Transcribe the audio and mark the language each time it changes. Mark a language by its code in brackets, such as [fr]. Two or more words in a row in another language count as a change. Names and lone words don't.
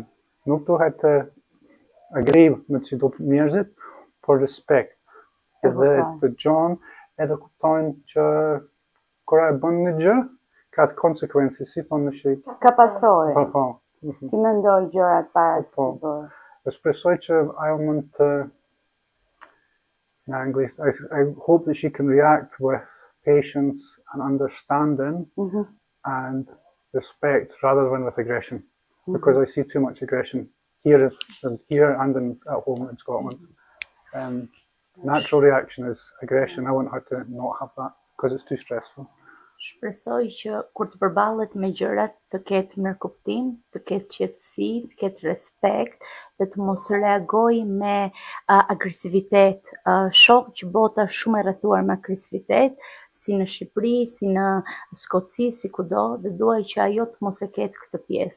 [sq] Nuk duhet të agriv me që do njerëzit, por respekt. Edhe të gjonë, edhe kuptojnë që kura e bën një gjë, ka të konsekuenci, si thonë në Shqip. Ka pasojë. Po. Ti mendoj gjërat para se të bërë. E shpresoj që ajo mund të, [en] in English, I hope that she can react with patience and understanding and respect rather than with aggression. Because I see too much aggression here and at home in Scotland. Natural reaction is aggression. I want her to not have that because it's too stressful. [sq] Shpresoj që kur të përballet me gjërat të ketë mirëkuptim, të ketë qetësi, të ketë respekt dhe të mos reagoj me agresivitet. Shoh që bota shumë e rrethuar me agresivitet, si në Shqipëri, si në Skoci, si kudo, dhe duaj që ajo të mos e ketë këtë pjesë.